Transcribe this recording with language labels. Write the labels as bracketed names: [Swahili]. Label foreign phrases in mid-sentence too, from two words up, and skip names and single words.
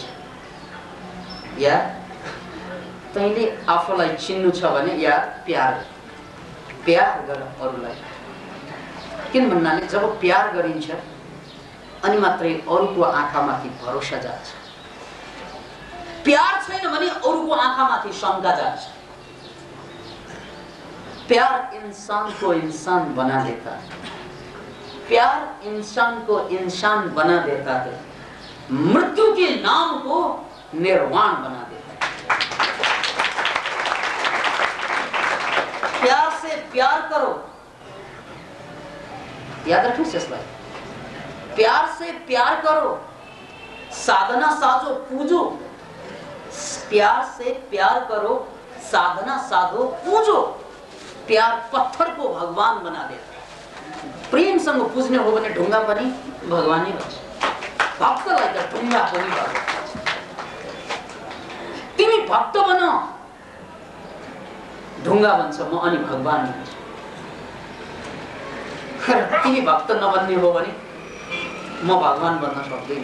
[Nepali] या तैँले आफूलाई चिन्नु छ भने या प्यार गर अरूलाई। किन भन्नाले जब प्यार गरिन्छ अनि मात्रै अरूको आँखामाथि भरोसा जान्छ। प्यार छैन भने अरूको आँखामाथि शंका जान्छ। [Hindi] प्यार इंसान को इंसान बना देता है। प्यार इंसान को इंसान बना देता है, मृत्यु के नाम को निर्वाण बना देता है। प्यार से प्यार करो, याद रखो इसलाई। प्यार से प्यार करो, साधना साधो पूजो। प्यार से प्यार करो, साधना साधो पूजो। प्यार पत्थर को भगवान बना देता है। [Nepali] प्रेमसँग पुज्ने हो भने ढुङ्गा पनि भगवानै हुन्छ। भक्तलाई त ढुङ्गा पनि भगवान। तिमी भक्त बन, ढुङ्गा भन्छ म अनि भगवान हुन्छ। तिमी भक्त नबन्ने हो भने म भगवान बन्न सक्दैन।